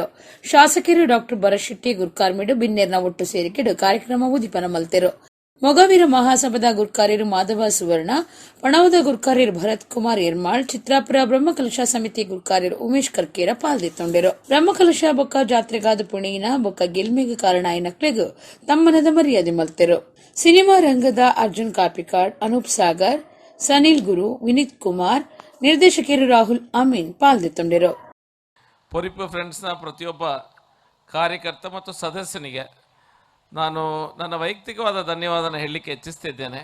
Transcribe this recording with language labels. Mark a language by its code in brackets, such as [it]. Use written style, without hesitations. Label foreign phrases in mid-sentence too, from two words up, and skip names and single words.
[tcy] ಶಾಸಕರು ಡಾಕ್ಟರ್ ಭರತ್ ಶೆಟ್ಟಿ ಗುರ್ಕಾರ್ಮಿಡು ಬಿನ್ನೇರ್ನ ಒಟ್ಟು ಸೇರಿಕೆಡು ಕಾರ್ಯಕ್ರಮ ಉದಿಪನ ಮಲ್ತೆರು. ಮೊಗವೀರ ಮಹಾಸಭಾದ ಗುರ್ಕಾರ್ಯರು ಮಾಧವ ಸುವರ್ಣ, ಪಣವದ ಗುರ್ಕಾರ್ಯರು ಭರತ್ ಕುಮಾರ್ ಯರ್ಮಾಳ್, ಚಿತ್ರಾಪುರ ಬ್ರಹ್ಮಕಲಶ ಸಮಿತಿ ಗುರ್ಕಾರ್ಯರು ಉಮೇಶ್ ಕರ್ಕೇರ ಪಾಲ್ದಿತ್ತೊಂಡರು. ಬ್ರಹ್ಮಕಲಶ ಬೊಕ್ಕ ಜಾತ್ರೆಗಾದ ಪುಣೆಯಿನ ಬೊಕ್ಕ ಗೆಲ್ಮಿಗೆ ಕಾರಣ ಐನಕ್ಲೆಗು ತಮ್ಮನದ ಮರ್ಯಾದೆ ಮಲ್ತೆರು. ಸಿನಿಮಾ ರಂಗದ ಅರ್ಜುನ್ ಕಾಪಿಕಾಡ್, ಅನೂಪ್ ಸಾಗರ್, ಸನಿಲ್ ಗುರು, ವಿನೀತ್ ಕುಮಾರ್, ನಿರ್ದೇಶಕರು ರಾಹುಲ್ ಅಮೀನ್ ಪಾಲ್ದಿತ್ತೊಂಡರು. [kn] ಪೊರಿಪು ಫ್ರೆಂಡ್ಸ್ನ ಪ್ರತಿಯೊಬ್ಬ ಕಾರ್ಯಕರ್ತ ಮತ್ತು ಸದಸ್ಯನಿಗೆ ನಾನು ನನ್ನ ವೈಯಕ್ತಿಕವಾದ ಧನ್ಯವಾದನ ಹೇಳಲಿಕ್ಕೆ ಇಚ್ಛಿಸ್ತಿದ್ದೇನೆ.